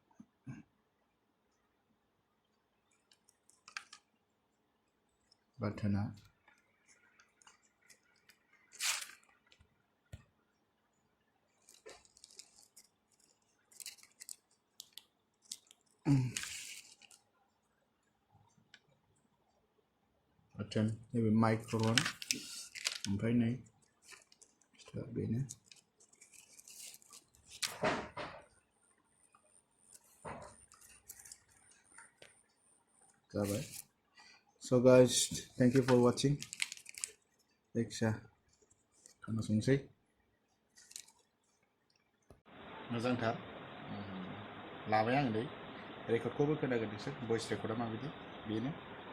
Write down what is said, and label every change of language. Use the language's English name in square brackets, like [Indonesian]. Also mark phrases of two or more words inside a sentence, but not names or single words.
[Bodo] बाटोना बाटोन नैबे माइक्र'फन ओमफ्राय नै बेनो [English] जाबाय So guys, thank you for watching. [Bodo] जायखिया खोनासंसै मोजांथार लाबाय आं दै रेकर्डखौबो खोनागोन नोंसोर भइस रेकर्डआ माबायदि बेनो